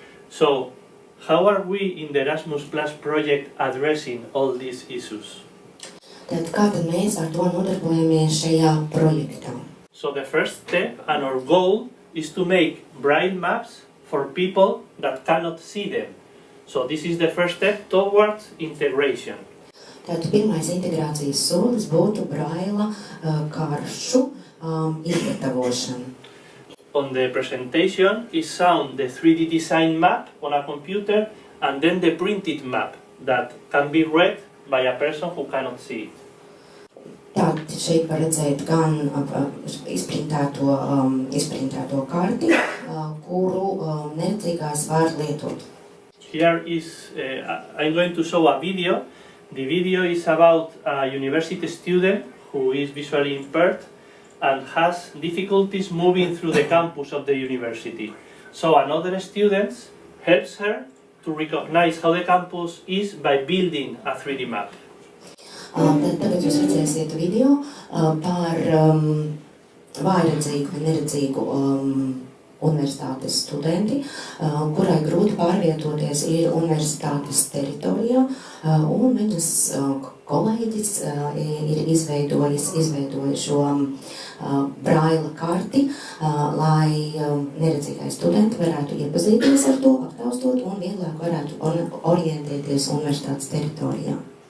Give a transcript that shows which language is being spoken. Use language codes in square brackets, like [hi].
[en] So, how are we in the Erasmus Plus project addressing all these issues? [lv] Tad kā tad mēs ar to nodarbojamies šajā projektā? [en] So the first step and our goal is to make braille maps for people that cannot see them. So this is the first step towards integration. [lv] Tātad pirmais integrācijas solis būtu braila karšu izgatavošana. [en] On the presentation is shown the 3D design map on a computer and then the printed map that can be read by a person who cannot see it. [lv] Tātad šeit var redzēt gan izprintēto karti, kuru neredzīgais var lietot. [en] Here is, I'm going to show a video. The video is about a university student who is visually impaired and has difficulties moving through the campus of the university. So another student helps her to recognize how the campus is by building a 3D map. [lv] Tagad jūs redzēsiet video par vājredzīgu un neredzīgu universitātes studenti, kurai grūti pārvietoties ir universitātes teritorijā, un viņas kolēģis ir izveidojis šo braila karti, lai neredzīgai studenti varētu iepazīties ar to, aptaustot un vieglāk varētu orientēties universitātes teritorijā.